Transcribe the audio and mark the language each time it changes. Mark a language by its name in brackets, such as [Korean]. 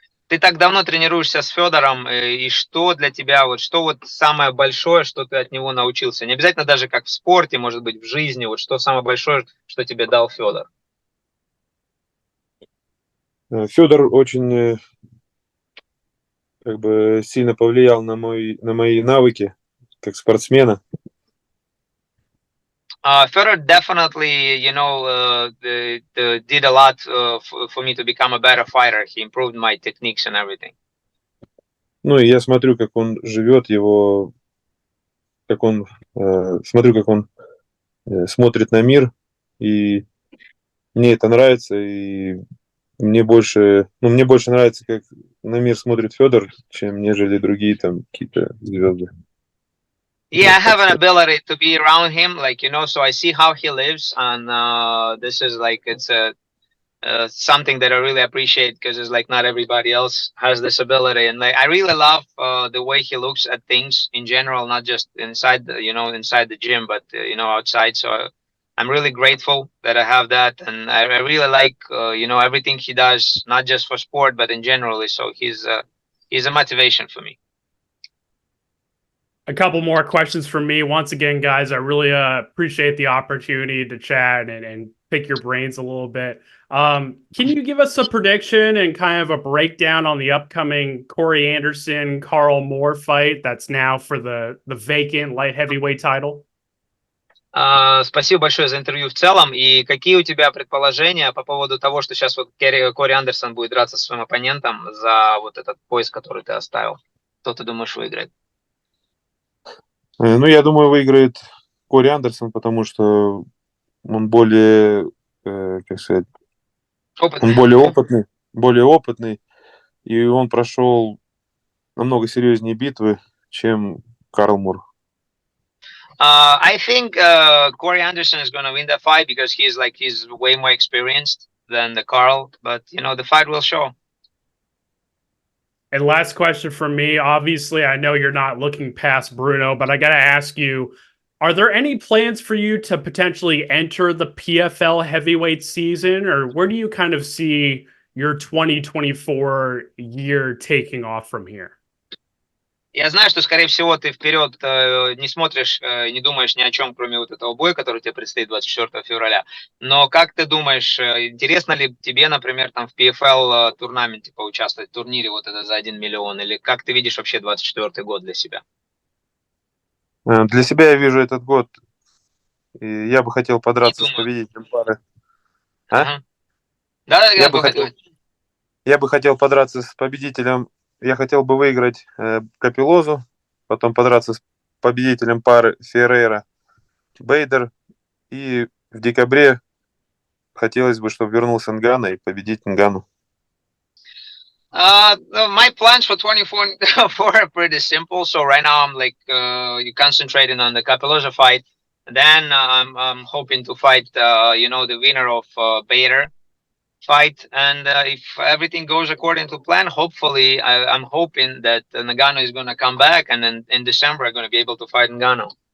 [Russian] Ты так давно тренируешься с Федором, и что для тебя, что самое большое, что ты от него научился? Не обязательно даже как в спорте, может быть, в жизни, что самое большое, что тебе дал Федор? Федор очень как бы сильно повлиял на мои навыки как спортсмена. [English] Fedor definitely, did a lot for me to become a better fighter. He improved my techniques and everything. [Russian] Ну, и я смотрю, как он живет, смотрю, как он смотрит на мир, и мне это нравится, и мне больше нравится, как на мир смотрит Федор, чем нежели другие там какие-то звезды. [English] Yeah, I have an ability to be around him, so I see how he lives, and this is it's something that I really appreciate because it's like not everybody else has this ability, and I really love the way he looks at things in general, not just inside inside the gym, but outside. So I'm really grateful that I have that, and I really like everything he does, not just for sport but in general. So he's a motivation for me. A couple more questions from me. Once again, guys, I really appreciate the opportunity to chat and pick your brains a little bit. Can you give us a prediction and kind of a breakdown on the upcoming Corey Anderson, Carl Moore fight that's now for the vacant light heavyweight title? [Russian] Спасибо большое за интервью в целом. И какие у тебя предположения по поводу того, что сейчас Кори Андерсон будет драться со своим оппонентом за этот пояс, который ты оставил? Кто ты думаешь выиграет? Ну, я думаю, выиграет Кори Андерсон, потому что он более, как сказать, он более опытный, и он прошел намного серьезнее битвы, чем Карл Мур. [English] I think Corey Anderson is going to win that fight because he's way more experienced than the Carl, but the fight will show. And last question from me. Obviously, I know you're not looking past Bruno, but I got to ask you, are there any plans for you to potentially enter the PFL heavyweight season, or where do you kind of see your 2024 year taking off from here? [Russian] Я знаю, что, скорее всего, ты вперед не смотришь, не думаешь ни о чем, кроме этого боя, который тебе предстоит 24 февраля. Но как ты думаешь, интересно ли тебе, например, там в PFL турнаменте поучаствовать, в турнире за 1 миллион? Или как ты видишь вообще 24 год для себя? Для себя я вижу этот год, и я бы хотел подраться с победителем пары. Да, я бы хотел подраться с победителем. Я хотел бы выиграть Капелозу, потом подраться с победителем пары Феррейра Бейдер, и в декабре хотелось бы, чтобы вернулся Нганnou и победить Нганnou. [English] My plans for 2024 are pretty simple. So right now I'm concentrating on the Cappelozza fight. Then I'm hoping to fight the winner of Bader fight, and if everything goes according to plan, hopefully I'm hoping that Ngannou is going to come back, and then in December I'm going to be able to fight Ngannou.